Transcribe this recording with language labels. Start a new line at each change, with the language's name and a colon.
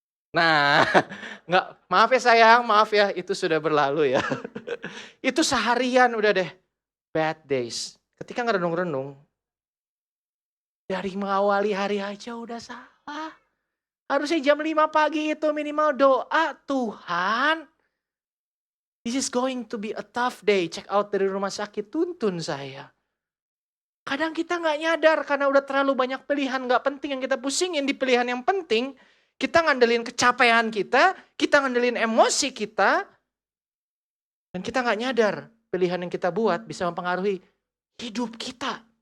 Indonesian: Nah, nggak, maaf ya sayang, maaf ya, itu sudah berlalu ya. Itu seharian udah deh,
English: bad days.
Indonesian: Ketika ngerenung-renung, dari mengawali hari aja udah salah. Harusnya jam 5 pagi itu minimal doa, Tuhan,
English: this is going to be a tough day.
Indonesian: Check out dari rumah sakit, tuntun saya. Kadang kita nggak nyadar karena udah terlalu banyak pilihan nggak penting yang kita pusingin. Di pilihan yang penting, kita ngandelin kecapean kita ngandelin emosi kita, dan kita nggak nyadar pilihan yang kita buat bisa mempengaruhi hidup kita.